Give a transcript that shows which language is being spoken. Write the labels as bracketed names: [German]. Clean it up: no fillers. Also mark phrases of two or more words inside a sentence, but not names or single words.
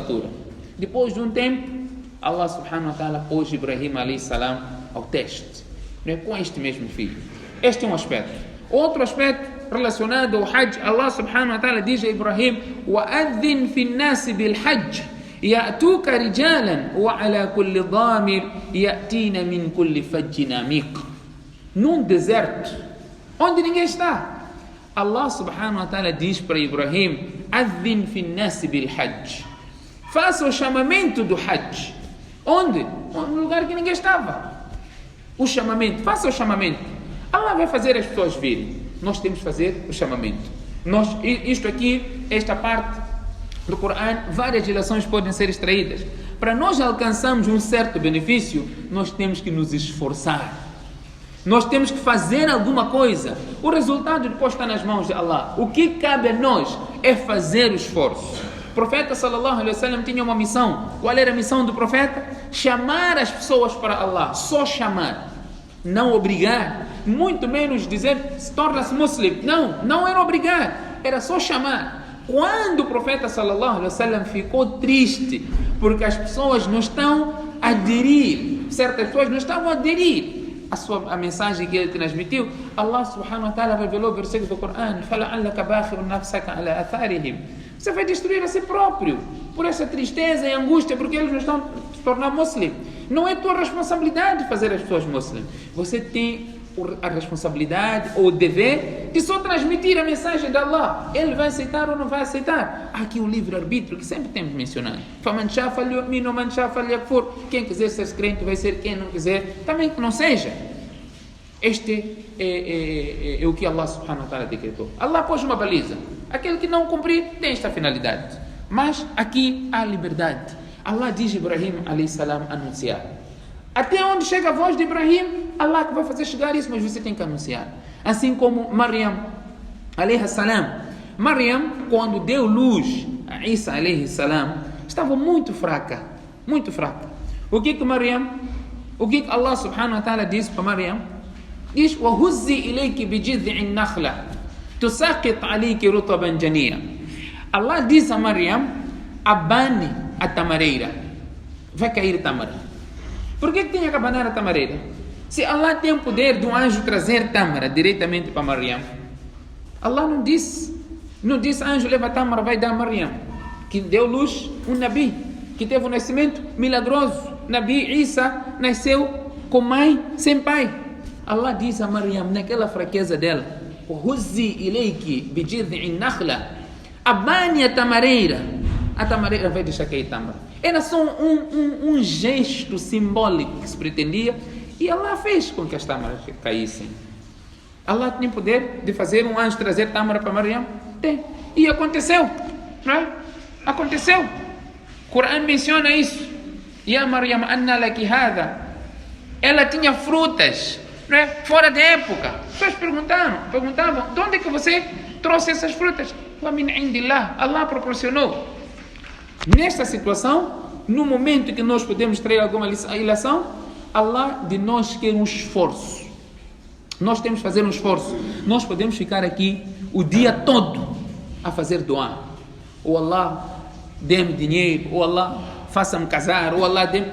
[Portuguese] Depois de um tempo, Allah [Arabic] سبحانه وتعالى [Portuguese] pôs Ibrahim [Arabic] عليه السلام [Portuguese] ao teste, né, com este mesmo filho. Este é um aspecto. Outro aspecto relacionado ao Hajj, Allah [Arabic] سبحانه وتعالى [Portuguese] diz a Ibrahim: [Arabic] وَأَذِّنْ فِي النَّاسِ بِالْحَجِّ يَأْتُوكَ رِجَالًا وَعَلَى كُلِّ ضَامِرٍ يَأْتِينَ مِنْ كُلِّ فَجٍّ عَمِيقٍ. [Portuguese] Num deserto, onde ninguém está, Allah [Arabic] سبحانه وتعالى [Portuguese] diz para Ibrahim: [Arabic] أَذِّنْ فِي النَّاسِ بِالْحَجِّ. [Portuguese] Faça o chamamento do Hajj. Onde? No lugar que ninguém estava. O chamamento, faça o chamamento. Allah vai fazer as pessoas virem. Nós temos que fazer o chamamento. Isto aqui, esta parte do Corão, várias lições podem ser extraídas. Para nós alcançarmos um certo benefício, nós temos que nos esforçar. Nós temos que fazer alguma coisa. O resultado depois está nas mãos de Allah. O que cabe a nós é fazer o esforço. O profeta [Arabic] صلى الله عليه وسلم [Portuguese] tinha uma missão. Qual era a missão do profeta? Chamar as pessoas para Allah. Só chamar. Não obrigar. Muito menos dizer, torna-se muçulmano. Não era obrigar. Era só chamar. Quando o profeta [Arabic] صلى الله عليه وسلم [Portuguese] ficou triste, porque as pessoas não estão a aderir, certas pessoas não estavam a aderir a mensagem que ele transmitiu, Allah [Arabic] سبحانه وتعالى [Portuguese] revelou o versículo do Corão: [Arabic] فَلَعَلَّكَ بَاخِرٌ نَفْسَكَ عَلَى أَثَارِهِمْ. [Portuguese] Você vai destruir a si próprio por essa tristeza e angústia, porque eles não estão se tornar muçulmanos. Não é tua responsabilidade fazer as pessoas muçulmanas. Você tem a responsabilidade ou o dever de só transmitir a mensagem de Allah. Ele vai aceitar ou não vai aceitar. Há aqui o livre-arbítrio que sempre temos mencionado. [Arabic] فَمَنْ شَاءَ فَلْيُؤْمِنْ وَمَنْ شَاءَ فَلْيَكْفُرْ. [Portuguese] Quem quiser ser crente vai ser, quem não quiser também que não seja. Este é o que Allah [Arabic] سبحانه وتعالى [Portuguese] decretou. Allah pôs uma baliza. Aquele que não cumprir tem esta finalidade. Mas aqui há liberdade. Allah diz a Ibrahim [Arabic] عليه السلام [Portuguese] anunciar. Até onde chega a voz de Ibrahim, Allah que vai fazer chegar isso, mas você tem que anunciar. Assim como Maryam [Arabic] عليه السلام. [Portuguese] Maryam, quando deu luz a Isa [Arabic] عليه السلام, [Portuguese] estava muito fraca. Muito fraca. O que Allah [Arabic] سبحانه وتعالى [Portuguese] disse para Maryam? Diz: [Arabic] وَهُزِّي إِلَيْكِ بِجِذْعِ النَّخْلَةِ تُسَاقِطْ عَلَيْكِ رُطَبًا جَنِيًّا. [Portuguese] Allah diz a Maryam: abane a tamareira, vai cair tâmara. Por que tem que abanar a tamareira? Se Allah tem o poder de um anjo trazer tâmara diretamente para Maryam, Allah não disse anjo leva a tâmara, vai dar a Maryam, que deu luz, um Nabi, que teve um nascimento milagroso. Nabi Isa nasceu com mãe, sem pai. Allah diz a Maryam, naquela fraqueza dela: [Arabic] "هزي إليك بجذع النخلة", [Portuguese] abane a tamareira vai deixar cair tâmara. Era só um gesto simbólico que se pretendia, e Allah fez com que as tâmaras caíssem. Allah tinha poder de fazer um anjo trazer tâmara para Maryam? Tem. E aconteceu, não é? Aconteceu. O Corão menciona isso. [Arabic] يا مريم أنى لك هذا. [Portuguese] Ela tinha frutas, não é? Fora da época. As pessoas perguntavam: de onde é que você trouxe essas frutas? [Arabic] ومن عند الله. [Portuguese] Allah proporcionou. Nesta situação, no momento que nós podemos trazer alguma lição, Allah de nós quer um esforço. Nós temos que fazer um esforço. Nós podemos ficar aqui o dia todo a fazer doa. Ou Allah dê-me dinheiro, ou Allah faça-me casar, ou Allah dê-me...